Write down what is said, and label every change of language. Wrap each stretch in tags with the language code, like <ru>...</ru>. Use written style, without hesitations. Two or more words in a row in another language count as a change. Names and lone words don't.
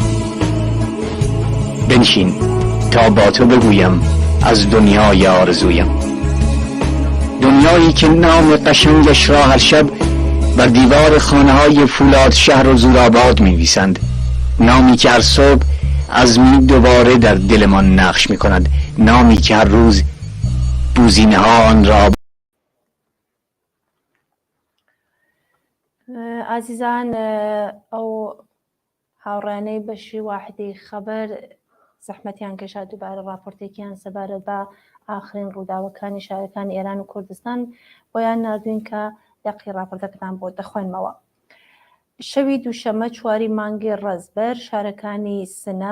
<fa>بنشین تا با تو بگویم از دنیای آرزویم دنیایی که نام قشنگش را هر شب بر دیوار خانه‌های فولاد شهر و زورآباد می‌نویسند نامی که هر صبح عزمی دوباره در دلمان نقش می‌کند نامی که هر روز بوزینه‌ها آن را</fa> <ckb>عزیزان ئەو هاوڕانەی بەشی واحدی خەبەر زەحمەتیان کێشا دووبارە راپۆرتێکیان سەبارەت بە ئاخرین ڕووداوەکانی شارەکانی ئێران و کوردستان بۆیان نردوین کە دەقی راپۆرتەکەتان بۆ دەخوێنمەوە شەوی دووشەمە 4 مانگی ڕەزبەر شارەکانی سنە</ckb>